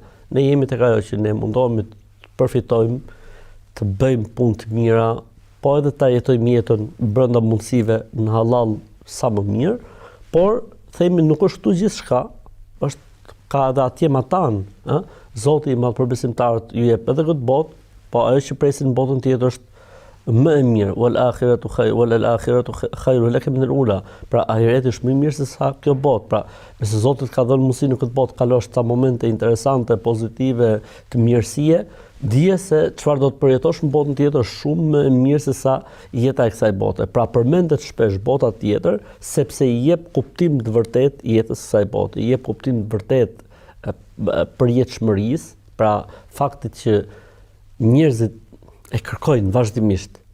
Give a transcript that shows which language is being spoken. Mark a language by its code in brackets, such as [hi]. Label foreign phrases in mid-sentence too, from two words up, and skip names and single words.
[sq] Ne jemi tek ajo që ne mundohemi të përfitojmë, të bëjmë punë të mira, po edhe ta jetojmë jetën brenda mundësive në halal sa më mirë, por themi nuk është këtu gjithçka, ka edhe atje matan, Zoti i madh për besimtarët ju jep edhe këtë botë, po ajo që presin botën tjetër është më e mirë, [ar] والآخرة خير لك من الأولى. [sq] Pra ahireti është më i mirë se sa kjo botë. Pra, nëse Zoti të ka dhënë mundësi në këtë botë kalosh ca momente interesante, pozitive, të mirësie, dije se çfarë do të përjetosh në botën tjetër është shumë më e mirë se sa jeta e kësaj bote. Pra përmendet shpesh bota tjetër sepse i jep kuptim të vërtet jetës së kësaj bote, i jep kuptim të vërtet përjetshmërisë, pra faktit që njerëzit e kërkojnë vazhdimisht.